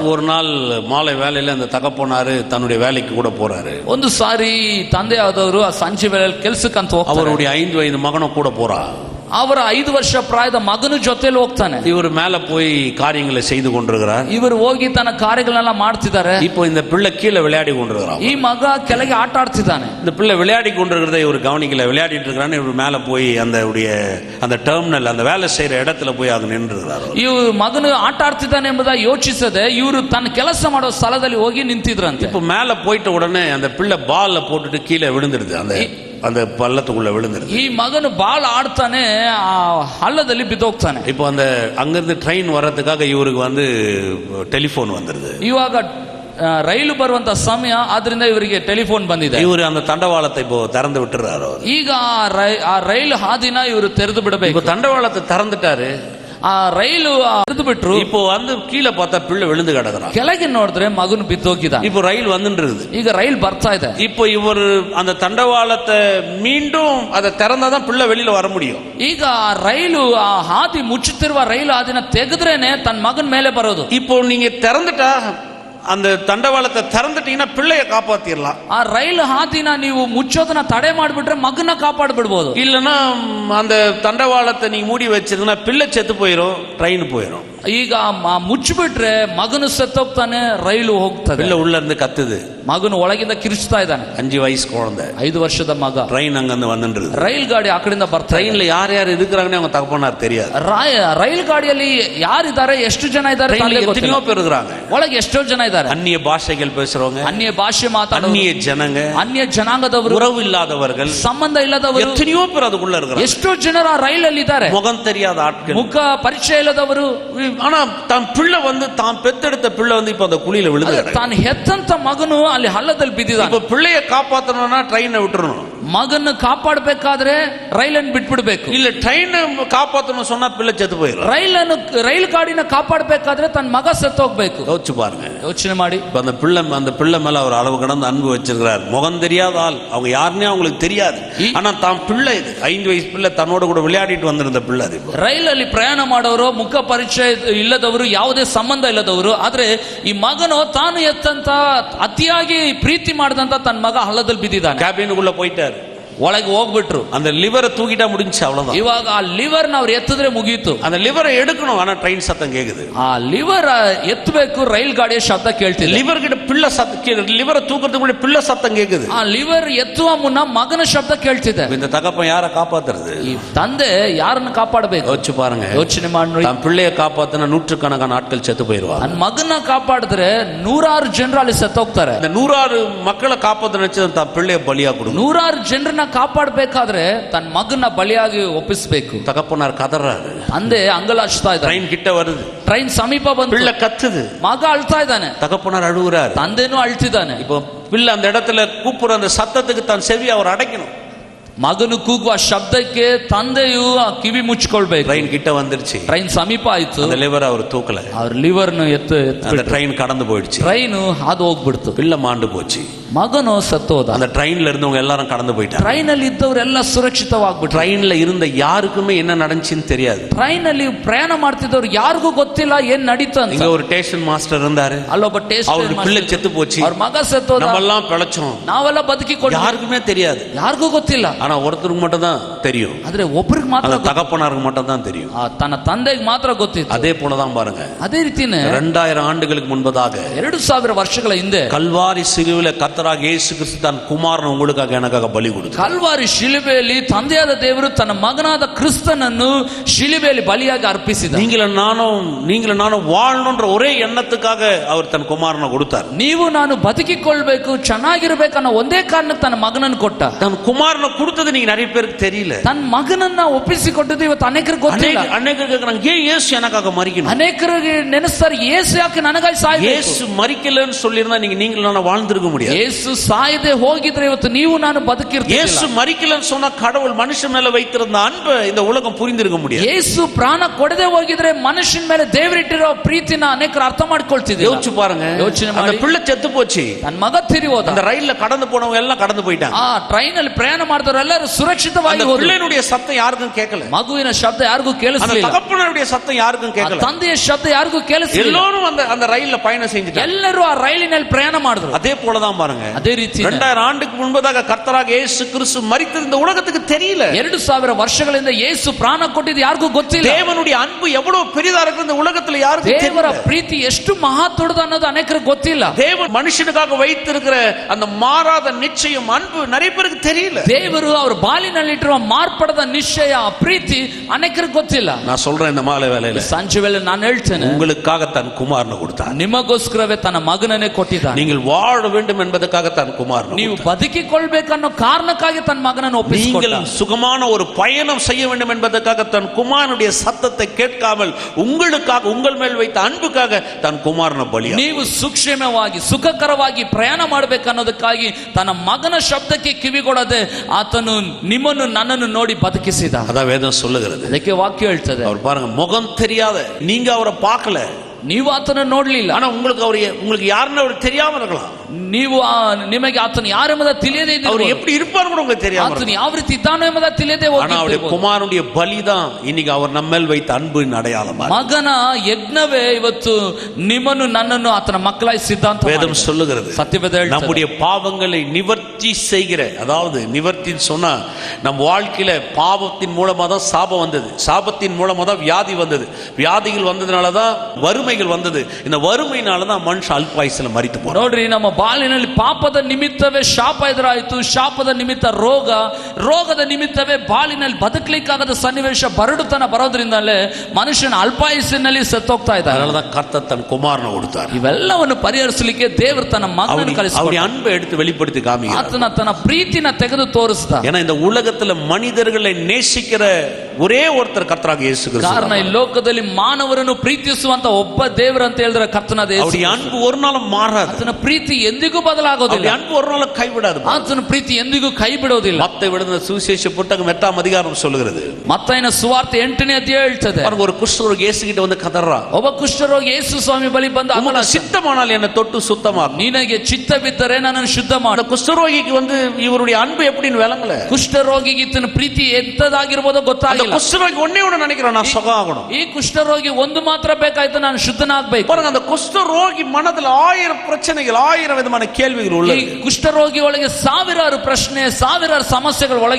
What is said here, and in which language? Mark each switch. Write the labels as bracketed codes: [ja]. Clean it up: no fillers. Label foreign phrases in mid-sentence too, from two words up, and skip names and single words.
[ta] ஒரு நாள் மாலை வேலையில அந்த தகப்பனாரு தன்னுடைய வேலைக்கு கூட போறாரு. [kn] ಒಂದು ಸಾರಿ ತಂದೆಯಾದವರು ಆ ಸಂಜೆ ವೇಳೆಯಲ್ಲಿ ಕೆಲಸಕ್ಕಂತ ಹೋಗ್ತಾರೆ. [ta] அவருடைய 5 வயது மகனும் கூட போறா. [kn] ಅವರ 5 ವರ್ಷ ಪ್ರಾಯದ ಮಗನ ಜೊತೆಲಿ ಹೋಗ್ತಾನೆ. [ta] இவர் மேல போய் காரியங்களை செய்து கொண்டிருக்கிறார். [kn] ಇವರು ಹೋಗಿ ತನ್ನ ಕಾರ್ಯಗಳನ್ನೆಲ್ಲ ಮಾಡ್ತಿದ್ದಾರೆ. [ta] இப்போ இந்த பிள்ளை கீழே விளையாடி கொண்டிருக்கிறான். [kn] ಈ ಮಗ ಕೆಳಗೆ ಆಟ ಆಡ್ತಿದ್ದಾನೆ. [ta] இந்த பிள்ளை விளையாடி கொண்டிருக்கிறத இவர் கவனிக்கல. விளையாடிட்டு இருக்கிறான்னு இவர் மேல போய் அந்த டெர்மினல் அந்த வேலை செய்யற இடத்துல போய் அங்க நின்றுகிறார். [kn] ಇವರು ಮಗನು ಆಟ ಆಡ್ತಿದ್ದಾನೆ ಎಂಬುದಾಗಿ ಯೋಚಿಸದೆ ಇವರು ತನ್ನ ಕೆಲಸ ಮಾಡೋ ಸ್ಥಳದಲ್ಲಿ ಹೋಗಿ ನಿಂತಿದ್ರಂತೆ. [ta] இப்போ மேல போயிட்ட உடனே அந்த பிள்ளை பால்ல போட்டுட்டு கீழே விழுந்துருது. அந்த பள்ளத்துக்குள்ள விழுந்துருது. [kn] ಈ ಮಗನು ಬಾಲ್ ಆಡ್ತಾನೆ, ಆ ಹಳ್ಳದಲ್ಲಿ ಬಿದ್ದೋಗ್ತಾನೆ. [ta] இப்போ அந்த அங்கிருந்து ட்ரெயின் வர்றதுக்காக இவருக்கு டெலிபோன் வந்துருது. [kn] ಇವಾಗ ರೈಲು ಬರುವಂತ ಸಮಯ, ಆದ್ರಿಂದ ಇವರಿಗೆ ಟೆಲಿಫೋನ್ ಬಂದಿದೆ. [ta] ಇವರು அந்த தண்டவாளத்தை இப்போ திறந்து விட்டுறாரு. [kn] ಈಗ ಆ ರೈಲು ಹಾದಿನ ಇವರು ತೆರೆದು ಬಿಡಬೇಕು. [ta] இப்போ தண்டவாளத்தை திறந்துட்டாரு. [kn] ಆ ರೈಲು ತೆರೆದು ಬಿಟ್ರು. [ta] இப்போ கீழே பார்த்தா பிள்ளை விழுந்து கிடக்குறான். [kn] ಕೆಳಗೆ ನೋಡಿದ್ರೆ ಮಗನು ಬಿದ್ದೋಗಿದ. [ta] இப்போ ரயில் வந்துருது. [kn] ಈಗ ರೈಲ್ ಬರ್ತಾ ಇದೆ. [ta] இப்போ இவர் அந்த தண்டவாளத்தை மீண்டும் அதை திறந்தாதான் பிள்ளை வெளியில வர முடியும். [kn] ಈಗ ರೈಲು ಆ ಹಾದಿ ಮುಚ್ಚುತ್ತಿರುವ ರೈಲು ಹಾದಿನ ತೆಗೆದ್ರೇನೆ ತನ್ನ ಮಗನ ಮೇಲೆ ಬರೋದು. [ta] இப்போ நீங்க திறந்துட்டா அந்த தண்டவாளத்தை திறந்துட்டீங்கன்னா பிள்ளைய காப்பாத்திரலாம். [kn] ಆ ರೈಲು ಹಾದಿನ ನೀವು ಮುಚ್ಚೋದನ್ನ ತಡೆ ಮಾಡಿಬಿಟ್ರೆ ಮಗನ ಕಾಪಾಡ್ಬಿಡ್ಬೋದು. [ta] இல்லைன்னா அந்த தண்டவாளத்தை நீங்க மூடி வச்சிருந்தா பிள்ளை செத்து போயிடும், ட்ரெயின் போயிடும். [kn] ಈಗ ಮುಚ್ಚಿಬಿಟ್ರೆ ಮಗನು ಸತ್ತೋಗ್ತಾನೆ, ರೈಲು ಹೋಗ್ತದೆ. [ta] பிள்ளை உள்ள இருந்து கத்துது. [kn] ಮಗನು ಒಳಗಿಂದ ಕಿರಿಚ್ತಾ ಇದ್ದಾನೆ. [ta] 5 வயசு குழந்தை, [kn] 5 ವರ್ಷದ ಮಗ. [ta] ட்ரெயின் அங்கிருந்து வந்துருது. [kn] ರೈಲ್ ಗಾಡಿ ಆ ಕಡೆಯಿಂದ ಬರ್ತಾ. [ta] ட்ரெயின்ல யார் யார் இருக்கிறாங்கன்னு அவங்க தகப்பனார் தெரியாது. [kn] ರೈಲ್ ಗಾಡಿಯಲ್ಲಿ ಯಾರಿದ್ದಾರೆ, ಎಷ್ಟು ಜನ ಇದ್ದಾರೆ, [ta] எத்தனையோ பேர் இருக்கிறாங்க. [kn] ಒಳಗೆ ಎಷ್ಟೋ ಜನ ಇದ್ದಾರೆ. [ta] அந்நிய பாஷைகள் பேசுறவங்க, [kn] ಅನ್ಯ ಭಾಷೆ ಮಾತಾಡೋರು, [ta] அந்நிய ஜனங்க, [kn] ಅನ್ಯ ಜನಾಂಗದವರು, [ta] உறவு இல்லாதவர்கள், [kn] ಸಂಬಂಧ ಇಲ್ಲದವರು, [ta] எத்தனையோ பேர் அதுக்குள்ள இருக்கிறாங்க. [kn] ಎಷ್ಟೋ ಜನರು ಆ ರೈಲಲ್ಲಿ ಇದ್ದಾರೆ. [ta] முகம் தெரியாத ஆட்கள், [kn] ಮುಖ ಪರಿಚಯ ಇಲ್ಲದವರು. [ta] ஆனா தான் பிள்ளை தான் பெத்தெடுத்த பிள்ளை இப்ப அந்த குழியில விழுது. [kn] ತಾನು ಹೆತ್ತಂತ ಮಗನು ಅಲ್ಲಿ ಹಳ್ಳದಲ್ಲಿ ಬಿದ್ದಿದ್ದಾನೆ. [ta] இப்ப பிள்ளைய காப்பாத்தணும்னா ட்ரெயினை விட்டுறணும். [kn] ಮಗನ ಕಾಪಾಡಬೇಕಾದ್ರೆ ರೈಲನ್ನು ಬಿಟ್ಬಿಡ್ಬೇಕು. [ta] இல்ல ட்ரெயின் காப்பாத்தணும் சொன்னா பிள்ளை செத்து போயிடும். [kn] ರೈಲ್ ಗಾಡಿನ ಕಾಪಾಡಬೇಕಾದ್ರೆ ತನ್ನ ಮಗ ಸತ್ತು ಹೋಗ್ಬೇಕು. [ta] யோசிச்சு பாருங்க, [kn] ಯೋಚನೆ ಮಾಡಿ. [ta] அந்த பிள்ளை மேல அவர் அளவு கடந்து அன்பு வச்சிருக்கிறார். முகம் தெரியாத ஆள், அவங்க யாருன்னே அவங்களுக்கு தெரியாது. ஆனா தான் பிள்ளை இது 5 வயசு பிள்ளை தன்னோட கூட விளையாடிட்டு வந்திருந்த பிள்ளை. அது [kn] ರೈಲಲ್ಲಿ ಪ್ರಯಾಣ ಮಾಡೋರು, ಮುಖ ಪರಿಚಯ ಇಲ್ಲದವರು, ಯಾವುದೇ ಸಂಬಂಧ ಇಲ್ಲದವರು. ಆದ್ರೆ ಈ ಮಗನು ತಾನು ಎತ್ತಂತ ಅತಿಯಾಗಿ ಪ್ರೀತಿ ಮಾಡಿದಂತ ತನ್ನ ಮಗ ಹಳ್ಳದಲ್ಲಿ ಬಿದ್ದಿದ್ದಾನೆ. [ta] ಕ್ಯಾಬಿನ್ಗುள்ள போயிட்டாரு. [kn] ಒಳಗೆ ಹೋಗ್ಬಿಟ್ರು. [ta] அந்த லிவரை தூக்கிட்டா முடிஞ்சு, அவ்வளவுதான். [kn] ಇವಾಗ ಆ ಲಿವರ್ ಅವ್ರು ಎತ್ತಿದ್ರೆ ಮುಗೀತು. [ta] அந்த லிவரை எடுக்கணும், ஆனா ட்ரெயின் சத்தம் கேக்குது. [kn] ಆ ಲಿವರ್ ಎತ್ತಬೇಕು, ರೈಲ್ ಗಾಡಿಯ ಶಬ್ದ ಕೇಳ್ತಿಲ್ಲ. [ta] லிவர் கிட்ட பிள்ளை சத்தம், லிவரை தூக்கிறதுக்கு முன்னாடி பிள்ளை சத்தம் கேக்குது. [kn] ಆ ಲಿವರ್ ಎತ್ತುವ ಮುನ್ನ ಮಗನ ಶಬ್ದ ಕೇಳ್ತಿದೆ. [ta] இந்த தகப்பன் யாரை காப்பாத்துறது? [kn] ಈ ತಂದೆ ಯಾರನ್ನು ಕಾಪಾಡಬೇಕು? [ta] யோசிச்சு பாருங்க. [kn] ಯೋಚನೆ ಮಾಡಿ. [ta] தன் பிள்ளைய காப்பாத்தினா நூற்றுக்கணக்கான ஆட்கள் செத்து போயிருவாங்க. [kn] ನನ್ನ ಮಗನ ಕಾಪಾಡಿದ್ರೆ 100 ಜನರು ಅಲ್ಲಿ ಸತ್ತೋಗ್ತಾರೆ. [ta] இந்த 100 மக்களை காப்பாத்த நினைச்சு தன் பிள்ளைய பலியா கொடுக்கும். [kn] 100 ಜನರನ್ನ ಕಾಪಾಡಬೇಕಾದ್ರೆ ತನ್ನ ಮಗನ ಬಲಿಯಾಗಿ ಒಪ್ಪಿಸಬೇಕು. [ta] தகப்பனார் கதறாரு. [kn] ತಂದೆ ಅಂಗಲಾಚ್ತಾ ಇದ್ದಾನೆ. [ta] ட்ரெயின் கிட்ட வருது. [kn] ಟ್ರೈನ್ ಸಮೀಪ ಬಂತು. [ta] பிள்ளை கத்துது. [kn] ಮಗ ಅಳ್ತಾ ಇದ್ದಾನೆ. [ta] தகப்பனார் அழுகுறாரு. [kn] ತಂದೆನೂ ಅಳ್ತಿದ್ದಾನೆ. [ta] இப்போ பிள்ளை அந்த இடத்துல கூப்பிடுற அந்த சத்தத்துக்கு தான் செவி அவர் அடைக்கணும். [kn] ಮಗನು ಕೂಗುವ ಶಬ್ದಕ್ಕೆ ತಂದೆಯು ಕಿವಿ ಮುಚ್ಚಿಕೊಳ್ಬೇಕು. [ta] ட்ரெயின் கிட்ட வந்துருச்சு. [kn] ಟ್ರೈನ್ ಸಮೀಪ ಆಯ್ತು. [ta] அந்த லிவர் அவர் தூக்கல. [kn] ಅವ್ರ ಲಿವರ್ನು [ta] அந்த ட்ரெயின் கடந்து போயிடுச்சு. [kn] ಟ್ರೈನು ಹಾದು ಹೋಗ್ಬಿಡ್ತು. [ta] பிள்ளை மாண்டு போச்சு. [kn] ಮಗನು ಸತ್ತೋದ. [ta] அந்த ட்ரெயின்ல இருந்தவங்க எல்லாரும் கடந்து போயிட்டாங்க. [kn] ಟ್ರೈನ್ ಅಲ್ಲಿ ಇದ್ದವರೆಲ್ಲ ಸುರಕ್ಷಿತವಾಗ್ಬಿಟ್ರು. [ta] ட்ரெயின்ல இருந்த யாருக்குமே என்ன நடந்துச்சுன்னு தெரியாது. [kn] ಟ್ರೈನ್ ಅಲ್ಲಿ ಪ್ರಯಾಣ ಮಾಡ್ತಿದ್ದವ್ರು ಯಾರಿಗೂ ಗೊತ್ತಿಲ್ಲ ಏನ್ ನಡೀತು ಅಂತ. [ta] இங்க ஒரு [en] station master [ta] இருந்தாரு. [kn] ಅಲ್ಲೊಬ್ಬ ಸ್ಟೇಷನ್ [ta] அவருக்கு பிள்ளை செத்து போச்சு. [kn] ಅವ್ರ ಮಗ ಸತ್ತೋದ. [ta] நம்மெல்லாம் பிழைச்சோம். [kn] ನಾವೆಲ್ಲ ಬದುಕಿಕೊಂಡು. [ta] யாருக்குமே தெரியாது. [kn] ಯಾರಿಗೂ ಗೊತ್ತಿಲ್ಲ. [ta] ஆனா ஒருத்தருக்கு மட்டும் தான் தெரியும். [kn] ಆದ್ರೆ ಒಬ್ಬರಿಗೆ ಮಾತ್ರ, [ta] அந்த தகப்பனாருக்கு மட்டும் தான் தெரியும். [kn] ತನ್ನ ತಂದೆಗೆ ಮಾತ್ರ ಗೊತ್ತಿತ್ತು. [ta] அதே போலதான் பாருங்க. [kn] ಅದೇ ರೀತಿನೇ [ta] 2000 ஆண்டுகளுக்கு முன்பதாக [kn] 2000 ವರ್ಷಗಳ ಹಿಂದೆ [ta] கல்வாரி சிலுவையில கர்த்தராகிய இயேசு கிறிஸ்து தன் குமாரன் உங்களுக்காக எனக்காக பலி கொடுத்தார். [kn] ಕಲ್ವಾರಿ ಶಿಲುಬೆಯಲ್ಲಿ ತಂದೆಯಾದ ದೇವರು ತನ್ನ ಮಗನಾದ ಕ್ರಿಸ್ತನನ್ನು ಶಿಲುಬೆಯಲ್ಲಿ ಬಲಿಯಾಗಿ ಅರ್ಪಿಸಿದ. [ta] நீங்களும் நானும் வாழணும்ன்ற ஒரே எண்ணத்துக்காக அவர் தன் குமாரனை கொடுத்தார். [kn] ನೀವು ನಾನು ಬದುಕಿಕೊಳ್ಬೇಕು, ಚೆನ್ನಾಗಿರ್ಬೇಕು ಅನ್ನೋ ಒಂದೇ ಕಾರಣಕ್ಕೆ ತನ್ನ ಮಗನನ್ನು ಕೊಟ್ಟ. [ta] தன் குமாரனை கொடுத்தது நீங்க நிறைய பேருக்கு தெரியல. [kn] ತನ್ನ ಮಗನನ್ನ ಒಪ್ಪಿಸಿಕೊಟ್ಟದ್ದು ಇವತ್ತು ಅನೇಕರಿಗೆ ಗೊತ್ತಿಲ್ಲ. [ta] ಅನೇಕರು கேக்குறாங்க, ஏன் இயேசு எனக்காக மரிக்கணும்? [kn] ಅನೇಕರಿಗೆ ನೆನೆಸ್ತಾರೆ, ಯೇಸು ಯಾಕೆ ನನಗಾಗಿ ಸಾಯಬೇಕು? [ta] இயேசு மரிக்கலன்னு சொல்லிருந்தா நீங்களும் நானும் வாழ்ந்திருக்க முடியாது. [kn] ಯೇಸು ಸಾಯದೆ ಹೋಗಿದ್ರೆ ಇವತ್ತು ನೀವು ನಾನು ಬದುಕಿರ್ತೀವಿ. [ta] இயேசு மரிக்கலன்னு சொன்னா கடவுள் மனுஷன் மேல வைத்திருந்த அன்பை இந்த உலகம் புரிந்திருக்க முடியாது. [kn] ಯೇಸು ಪ್ರಾಣ ಕೊಡದೆ ಹೋಗಿದ್ರೆ ಮನುಷ್ಯನ ಮೇಲೆ ದೇವರಿಟ್ಟಿರೋ ಪ್ರೀತಿನ ಅನೇಕರು ಅರ್ಥ ಮಾಡ್ಕೊಳ್ತಿದ್ರು. [ta] யோசிச்சு பாருங்க. [kn] ಯೋಚನೆ [ta] அந்த [kn] ಮಾಡಿ. [ta] பிள்ளை செத்து போச்சு. [kn] ನನ್ನ ಮಗ ತಿರಿ ಹೋದ. [ta] அந்த ரயில்ல கடந்து போனவங்க எல்லாம் கடந்து போயிட்டாங்க. [kn] ಆ ಟ್ರೈನ್ ಅಲ್ಲಿ ಪ್ರಯಾಣ ಮಾಡಿದವರು ಎಲ್ಲರೂ ಸುರಕ್ಷಿತವಾಗಿ ಹೋದ್ರು. [ta] பிள்ளையுடைய சத்தம் யாருக்கும் கேட்கல. [kn] ಮಗುವಿನ ಶಬ್ದ ಯಾರಿಗೂ ಕೇಳಿಸಲಿಲ್ಲ. [ta] தகப்பனுடைய சத்தம் யாருக்கும் கேட்கல. [kn] ತಂದೆಯ ಶಬ್ದ ಯಾರಿಗೂ ಕೇಳಿಸಲಿಲ್ಲ. [ta] எல்லாரும் அந்த ரயில்ல பயணம் செஞ்சுட்டாங்க. [kn] ಎಲ್ಲರೂ ಆ ರೈಲಿನಲ್ಲಿ ಪ್ರಯಾಣ ಮಾಡಿದ್ರು. [ta] அதே போலதான் பாருங்க. பாருங்க, [kn] ಅದೇ ರೀತಿ [ta] 2000 ஆண்டுக்கு முன்பதாக கர்த்தராக இயேசு கிறிஸ்து மரித்தது இந்த உலகத்துக்கு தெரியல. [kn] 2000 ವರ್ಷಗಳಿಂದ ಯೇಸು ಪ್ರಾಣ ಕೊಟ್ಟಿದ್ದು ಯಾರಿಗೂ ಗೊತ್ತಿಲ್ಲ. [ta] தேவனுடைய அன்பு எவ்வளவு பெரிதா இருக்கு இந்த உலகத்துல யாருக்கும் [kn] ದೇವರ [ta] தெரியல. [kn] ಪ್ರೀತಿ ಎಷ್ಟು ಮಹತ್ವದ ಅನ್ನೋದು ಅನೇಕರಿಗೆ ಗೊತ್ತಿಲ್ಲ. [ta] தேவன் மனுஷனுக்காக வைத்திருக்கிற அந்த மாறாத நிச்சயம் அன்பு நிறைய பேருக்கு தெரியல. [kn] ದೇವರು ಅವರ ಬಾಲಿನಲ್ಲಿಟ್ಟಿರುವ ಮಾರ್ಪಡದ ನಿಶ್ಚಯ ಪ್ರೀತಿ ಅನೇಕರಿಗೆ ಗೊತ್ತಿಲ್ಲ. [ta] நான் சொல்றேன் இந்த மாலை வேளையில [kn] ಸಂಜೆ ವೇಳೆ ನಾನು ಹೇಳ್ತೇನೆ, [ta] உங்களுக்காக தன் குமாரனை கொடுத்தார். [kn] ನಿಮಗೋಸ್ಕರವೇ ತನ್ನ ಮಗನನ್ನೇ ಕೊಟ್ಟಿದ್ದಾನೆ. [ta] நீங்கள் வாழ வேண்டும் என்பதற்காக தன் குமாரனை [kn] ನೀವು ಬದುಕಿಕೊಳ್ಳಬೇಕನ್ನೋ ಕಾರಣಕ್ಕಾಗಿ ತನ್ನ ಮಗನನ್ನು ಒಪ್ಪಿಸಿಕೊಟ್ಟ. [ta] நீங்கள் சுகமான ஒரு பயணம் செய்ய வேண்டும் என்பதற்காக தன் குமாரனுடைய சத்தத்தை கேட்காமல் உங்களுக்காக உங்கள் மேல் வைத்த அன்புக்காக தன் குமாரனை பலியா. [kn] ನೀವು ಸೂಕ್ಷ್ಮವಾಗಿ ಸುಖಕರವಾಗಿ ಪ್ರಯಾಣ ಮಾಡಬೇಕನ್ನೋದಕ್ಕಾಗಿ ತನ್ನ ಮಗನ ಶಬ್ದಕ್ಕೆ ಕಿವಿಗೊಡದೆ ಆತನು ನಿಮ್ಮನ್ನು ನನ್ನನ್ನು ನೋಡಿ ಬದುಕಿಸಿದ. [ta] அதான் வேதம் சொல்லுகிறது. [kn] ಅದಕ್ಕೆ ವಾಕ್ಯ ಹೇಳ್ತದೆ, [ta] அவர் பாருங்க, முகம் தெரியாத நீங்க அவரை பார்க்கல, [kn] ನೀವು ಆತನ ನೋಡ್ಲಿಲ್ಲ, [ta] ஆனா உங்களுக்கு யாருன்னு அவர் தெரியாம இருக்கலாம். [kn] ನೀವು ನಿಮಗೆ ಆತನ ಯಾರೆಂಬುದ ತಿಳಿಯದೇ [ta] அவர் [kn] ಇದ್ದರೆ [ta] எப்படி இருப்பார் கூட உங்களுக்கு தெரியாம [kn] ಆತನ ಯಾವ ರೀತಿ ಇದ್ದಾನೋ ಎಂಬುದ ತಿಳಿಯದೇ [ta] ஆனா அவருடைய [kn] ಹೋಗಿರ್ಬೋದು. [ta] குமாரனுடைய பலிதான் இன்னைக்கு அவர் நம்ம மேல் வைத்த அன்பின் அடையாளமா. [kn] ಮಗನ ಯಜ್ಞವೇ ಇವತ್ತು ನಿಮ್ಮನ್ನು ನನ್ನನ್ನು ಆತನ ಮಕ್ಕಳಾಗಿ ಸಿದ್ಧಾಂತ [ta] வேதம் சொல்லுகிறது. [kn] ಸತ್ಯವೇದ ಹೇಳ್ತದೆ, [ta] நம்முடைய பாவங்களை நிவர்த்தி செய்கிற, அதாவது நிவர்த்தின்னு சொன்னா நம் வாழ்க்கையில பாவத்தின் மூலமா தான் சாபம் வந்தது, சாபத்தின் மூலமா தான் வியாதி வந்தது, வியாதிகள் வந்ததுனால தான் வறுமைகள் வந்தது, இந்த வறுமையினால தான் மனுஷன் அல்பாயுசுல மரித்து போறான். [kn] ನೋಡ್ರಿ, ನಮ್ಮ ಬಾಳಿನಲ್ಲಿ ಪಾಪದ ನಿಮಿತ್ತವೇ ಶಾಪ ಎದುರಾಯಿತು, ಶಾಪದ ನಿಮಿತ್ತ ರೋಗ, ರೋಗದ ನಿಮಿತ್ತವೇ ಬಾಳಿನಲ್ಲಿ ಬದುಕಲಿಕ್ಕಾಗದ ಸನ್ನಿವೇಶ ಬರಡುತನ ಬರೋದ್ರಿಂದಲೇ ಮನುಷ್ಯನ ಅಲ್ಪಾಯುಸ್ಸಿನಲ್ಲಿ ಸತ್ತೋಗ್ತಾ ಇದ್ದಾನೆ. [ta] அதனாலதான் கர்த்தர் தன் குமாரனை கொடுத்தார். [kn] ಇವೆಲ್ಲವನ್ನು ಪರಿಹರಿಸಲಿಕ್ಕೆ ದೇವರು ತನ್ನ ಮಗನನ್ನು ಕಳಿಸಿದ. [ta] அவருடைய அன்பை எடுத்து வெளிப்படுத்தி காமிக்கிறார். [kn] ಆತನ ತನ್ನ ಪ್ರೀತಿನ ತೆಗೆದು ತೋರಿಸಿದ. [ta] ஏன்னா இந்த உலகத்துல மனிதர்களை நேசிக்கிற ஒரೇ ஒருத்தர் கர்த்தராக இயேசு கிறிஸ்து. [kn] ಕಾರಣ ಈ ಲೋಕದಲ್ಲಿ ಮಾನವರನ್ನು ಪ್ರೀತಿಸುವಂತ ಒಬ್ಬ ದೇವರು ಅಂತ ಹೇಳಿದ್ರೆ ಕರ್ತನಾದ ಯೇಸು. [ta] அவருடைய அன்பு ஒரு நாளும் மாறாது. [kn] ಆತನ ಪ್ರೀತಿ ಎಂದಿಗೂ ಬದಲಾಗೋದಿಲ್ಲ. [ta] அவருடைய அன்பு ஒரு நாளும் கைவிடாது. [kn] ಆತನ ಪ್ರೀತಿ ಎಂದಿಗೂ ಕೈ ಬಿಡೋದಿಲ್ಲ. [ta] மத்தேயு எழுதின சுவிசேஷ புத்தகம் 8ஆம் அதிகாரம் சொல்லுகிறது. [kn] ಮತ್ತಾಯನ ಸುವಾರ್ತೆ 8ನೇ ಅಧ್ಯಾಯ ಹೇಳ್ತದೆ, [ta] ஒரு குஷ்டரோகி இயேசு கிட்ட வந்து கதறா, [kn] ಒಬ್ಬ ಕುಷ್ಠರೋಗಿ ಯೇಸು ಸ್ವಾಮಿ ಬಳಿ ಬಂದು [ta] உமக்கு சித்தமானால் என்னை தொட்டு சுத்தமாக்கும். [kn] ನಿನಗೆ ಚಿತ್ತವಿದ್ದರೆ ನನ್ನನ್ನು ಶುದ್ಧ ಮಾಡು. [ta] அந்த குஷ்டரோகிக்கு வந்து இவருடைய அன்பு எப்படின்னு விளங்கல. [kn] ಕುಷ್ಠರೋಗಿಗೆ ಈತನ ಪ್ರೀತಿ ಎಂತದಾಗಿರ್ಬೋದೋ [ta] அந்த [kn] ಗೊತ್ತಾಗಿಲ್ಲ. [ta] குஷ்டரோகி ஒண்ணே ஒண்ணு நினைக்கிறான், நான் சுகம் ஆகணும். [kn] ಈ ಕುಷ್ಠರೋಗಿ ಒಂದು ಮಾತ್ರ ಬೇಕಾಯ್ತು, ನಾನು ಶುದ್ಧನಾಗಬೇಕು. [ta] பாருங்க, அந்த குஷ்டரோகி மனதுல 1000 பிரச்சனைகள், 1000 விதமான கேள்விகள் [kn] ಈ [ta] உள்ளது. [kn] ಕುಷ್ಠರೋಗಿ ಒಳಗೆ ಸಾವಿರಾರು ಪ್ರಶ್ನೆ, ಸಾವಿರಾರು ಸಮಸ್ಯೆಗಳು ಒಳಗೆ.